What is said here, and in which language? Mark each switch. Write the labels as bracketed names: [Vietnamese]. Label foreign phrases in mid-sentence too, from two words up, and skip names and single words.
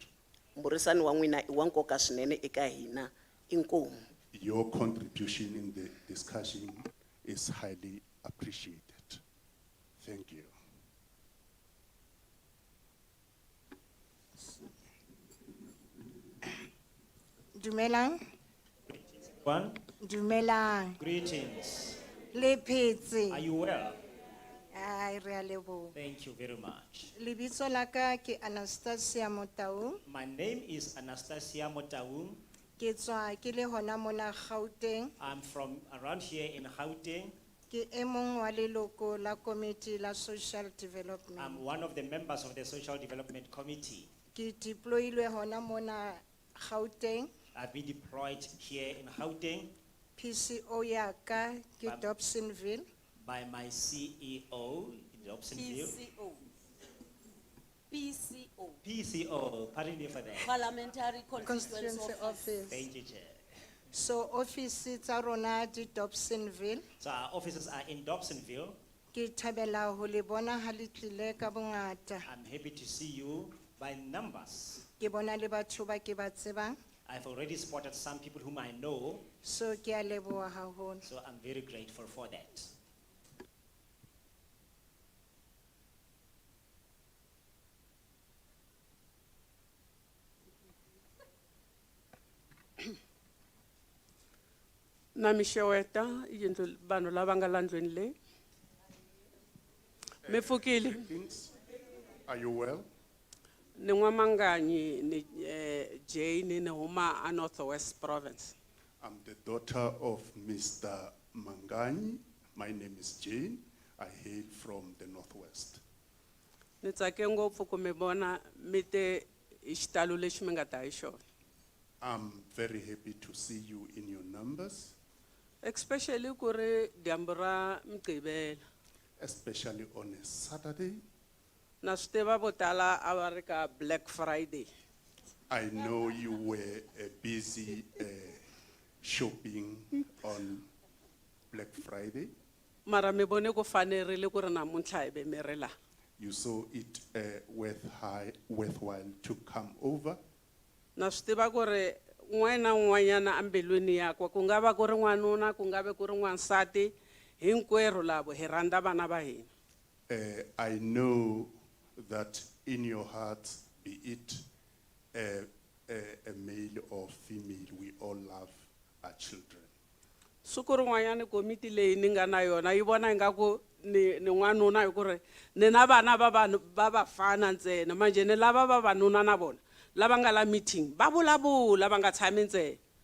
[Tsonga] Mburisani wa n'wina I wa nkoka swinene eka hina. Inkomu. [English] Your contribution in the discussion is highly appreciated. Thank you. [Southern Sotho] Dumelang. [English] One, [Southern Sotho] Dumelang. [English] greetings. [Southern Sotho] Le phetse. [English] Are you well? [Southern Sotho] Ai re a leboha. [English] Thank you very much. [Southern Sotho] Lebitso la ka ke Anastasia Motaung. [English] My name is Anastasia Motaung. [Southern Sotho] Ke tswa ke le hona mona Gauteng. [English] I'm from around here in Gauteng. [Southern Sotho] Ke e mong wa leloko la committee la [English] social development. I'm one of the members of the Social Development Committee. [Southern Sotho] Ke deployilwe hona mona Gauteng. [English] I've been deployed here in Gauteng [Southern Sotho] PCO ya ka ke Dobsonville. [English] by my CEO in Dobsonville. PCO, pardon me for that. Parliamentary Constituency office. Thank you, Chair. [Southern Sotho] So office tsa rona di Dobsonville. [English] So our offices are in Dobsonville. [Southern Sotho] Ke thabela ho le bona ha le tlile ka bongata. [English] I'm happy to see you by numbers. [Southern Sotho] Ke bona le batho ba ke ba tsebang. [English] I've already spotted some people whom I know, [Southern Sotho] So ke a leboha haholo. [English] so I'm very grateful for that. [Tsonga] Namisheweta yindlu vanhu lava nga la ndlwini leyi. Mi pfukile? [English] Greetings. Are you well? [Tsonga] Ni N'wamanganyi ni Jane ni huma a Northwest Province. [English] I'm the daughter of Mr. Manganyi. My name is Jane. I hail from the Northwest. [Tsonga] Ni tsake ngopfu ku mi vona mi te hi xitalo lexi mi nga ta hi xona. [English] I'm very happy to see you in your numbers, [Tsonga] Especially ku ri dyambu ra Mgqivela. [English] especially on a Saturday. [Tsonga] Na swi tiva vo tala a va ri ka Black Friday. [English] I know you were busy shopping on Black Friday. [Tsonga] Mara mi vone ku fanerile ku ri namuntlha hi ve mi ri laha. [English] You saw it worthwhile to come over. [Tsonga] Na swi tiva ku ri un'wana na un'wanyana ambilwini yakwe ku nga va ku ri n'wanuna ku nga va ku ri n'wansati hinkwerhu lavo hi rhandza vana va hina. [English] I know that in your heart, be it a male or female, we all love our children. [Tsonga] Sukuru ngwanyane komiti leyi ni nga na yona yi vona ingaku ni n'wanuna hi ku ri ni na vana va vafana ntsena manje ni lava vavanuna na vona lava nga la meeting va vulavula va nga tshami ntsena.